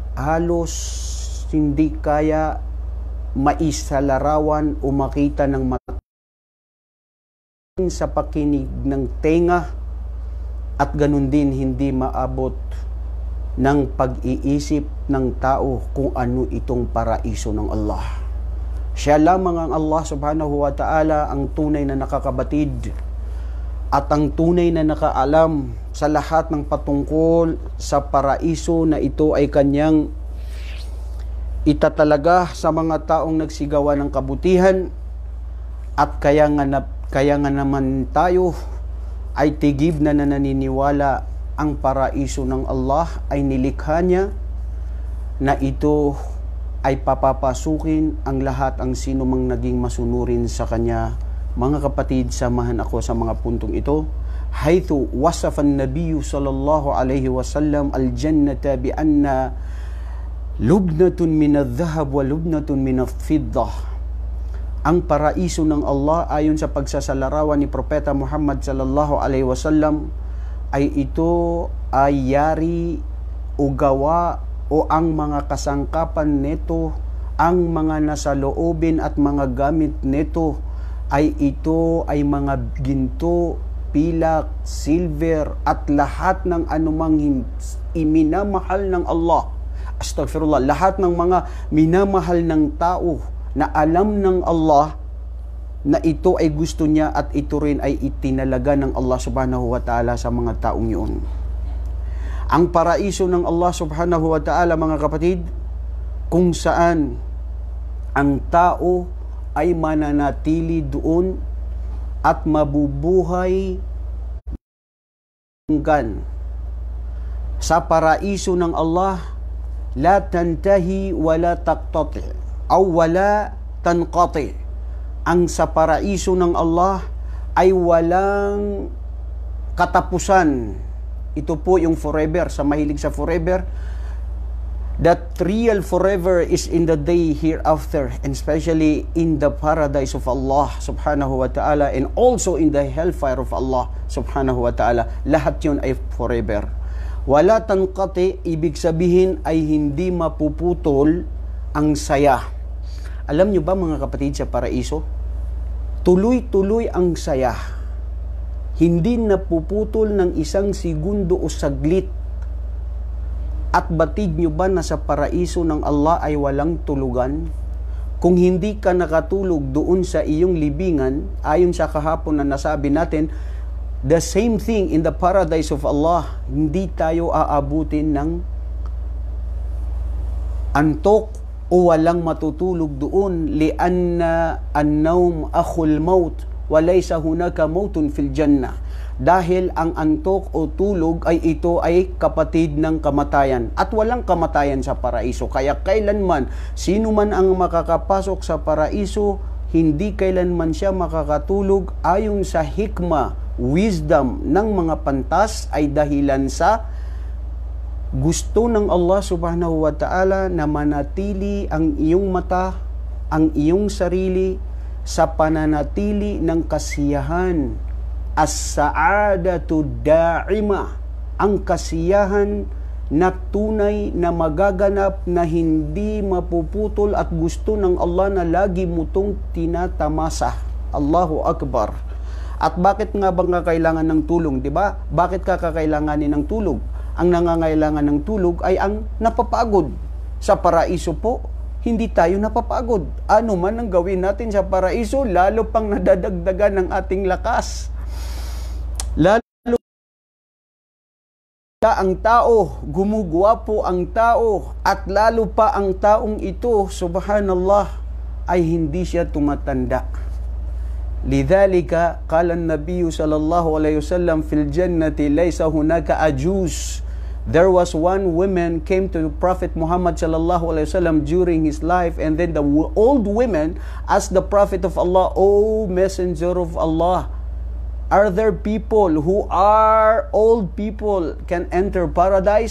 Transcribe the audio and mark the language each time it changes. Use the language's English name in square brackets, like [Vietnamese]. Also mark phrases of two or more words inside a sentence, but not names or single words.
[Filipino] kaya maisalarawan o makita ng mata sa pakinig ng tenga, at ganun din hindi maabot ng pag-iisip ng tao kung ano itong paraiso ng Allah. Siya lamang ang Allah [Arabic] سبحانه وتعالى [Filipino] ang tunay na nakakabatid at ang tunay na nakaalam sa lahat ng patungkol sa paraiso na ito ay kanyang itatalaga sa mga taong nagsigawa ng kabutihan. At kaya nga naman tayo ay tigib na naniniwala ang paraiso ng Allah ay nilikha niya, na ito ay papapasukin ang lahat ang sino mang naging masunurin sa kanya. Mga kapatid, samahan ako sa mga puntong ito. [Arabic] حيث وصف النبي صلى الله عليه وسلم الجنة بأنها لبنة من الذهب ولبنة من الفضة. [Filipino] Ang paraiso ng Allah ayon sa pagsasalarawan ni Propeta Muhammad [Arabic] صلى الله عليه وسلم [Filipino] ay ito ay yari o gawa o ang mga kasangkapan nito, ang mga nasa loobin at mga gamit nito ay ito ay mga ginto, pilak, silver at lahat ng anumang iminamahal ng Allah. Astaghfirullah, lahat ng mga minamahal ng tao na alam ng Allah na ito ay gusto niya at ito rin ay itinalaga ng Allah [Arabic] سبحانه وتعالى [Filipino] sa mga taong yun. Ang paraiso ng Allah [Arabic] سبحانه وتعالى, [Filipino] mga kapatid, kung saan ang tao ay mananatili doon at mabubuhay hanggan. Sa paraiso ng Allah, [Arabic] لا تنتهي ولا تقطع أو ولا تنقطع. [Filipino] Ang sa paraiso ng Allah ay walang katapusan. Ito po yung forever, sa mahilig sa forever. [English] That real forever is in the day hereafter, and especially in the paradise of Allah [Arabic] سبحانه وتعالى, [English] and also in the hellfire of Allah [Arabic] سبحانه وتعالى. [Filipino] Lahat yun ay forever. [Arabic] ولا تنقطع, [Filipino] ibig sabihin ay hindi mapuputol ang saya. Alam nyo ba, mga kapatid, sa paraiso, tuloy-tuloy ang saya. Hindi napuputol ng isang segundo o saglit. At batid nyo ba na sa paraiso ng Allah ay walang tulugan? Kung hindi ka nakatulog doon sa iyong libingan, ayon sa kahapon na nasabi natin, [English] the same thing in the paradise of Allah, [Filipino] hindi tayo aabutin ng antok o walang matutulog doon. [Arabic] لأن النوم أخو الموت وليس هناك موت في الجنة. [Filipino] Dahil ang antok o tulog ay ito ay kapatid ng kamatayan at walang kamatayan sa paraiso. Kaya kailanman sino man ang makakapasok sa paraiso, hindi kailanman siya makakatulog. Ayon sa hikma, wisdom ng mga pantas ay dahilan sa gusto ng Allah [Arabic] سبحانه وتعالى [Filipino] na manatili ang iyong mata, ang iyong sarili sa pananatili ng kasiyahan. [Arabic] السعادة دائمة, [Filipino] ang kasiyahan na tunay na magaganap na hindi mapuputol at gusto ng Allah na lagi mo tong tinatamasa. [Arabic] الله أكبر. [Filipino] At bakit nga ba kailangan ng tulong, di ba? Bakit kakailanganin ng tulog? Ang nangangailangan ng tulog ay ang napapagod. Sa paraiso po, hindi tayo napapagod. Ano man ang gawin natin sa paraiso, lalo pang nadadagdagan ng ating lakas. Lalo ang tao, gumugwapo ang tao, at lalo pa ang taong ito, subhanallah, ay hindi siya tumatanda. [Arabic] لذلك قال النبي صلى الله عليه وسلم في الجنة ليس هناك عجوز. [English] There was one woman came to Prophet Muhammad [Arabic] صلى الله عليه وسلم [English] during his life, and then the old women asked the Prophet of Allah, "O Messenger of Allah, Are there people who are old people can enter paradise?